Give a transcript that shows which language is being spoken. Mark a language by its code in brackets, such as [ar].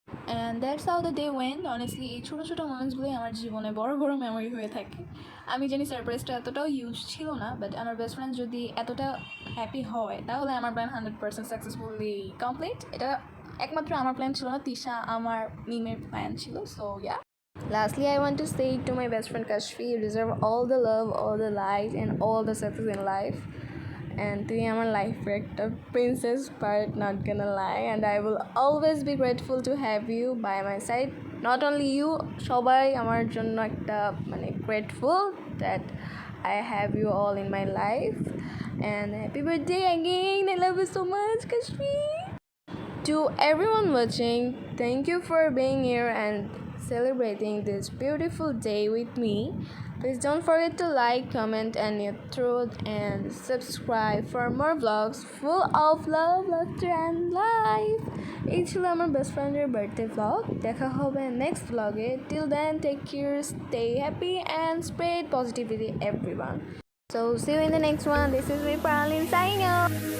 [en] And that's how the day went. [bn] Honestly এই ছোটো ছোটো মোমেন্টসগুলোই আমার জীবনে বড় বড় মেমোরি হয়ে থাকে। আমি জানি সারপ্রাইজটা এতটাও ইউজ ছিল না, বাট আমার বেস্ট ফ্রেন্ড যদি এতটা হ্যাপি হয় তাহলে আমার প্ল্যান 100% সাকসেসফুলি কমপ্লিট। এটা একমাত্র আমার প্ল্যান ছিল না, তিশা আমার মিমের প্ল্যান ছিল। [en] So yeah, lastly I want to say to my best friend Kashfi, you deserve all the love, all the light and all the success in life. And [bn] তুই আমার লাইফের একটা princess, [en] But not gonna lie, and I will always be grateful to have you by my side. Not only you, [bn] সবাই আমার জন্য একটা মানে [en] grateful that I have you all in my life. And happy birthday again, I love you so much Kashfi. To everyone watching, thank you for being here and celebrating this beautiful day with me. Please don't forget to like, comment, and your truth, and subscribe for more vlogs full of love, laughter, and life. [bn] এই ছিল আমার best ফ্রেন্ডের birthday vlog. দেখা হবে next ভ্লগে। [en] Till then, take care, stay happy, and spread positivity everyone. So see you in the next one. This is me Parleen signing out.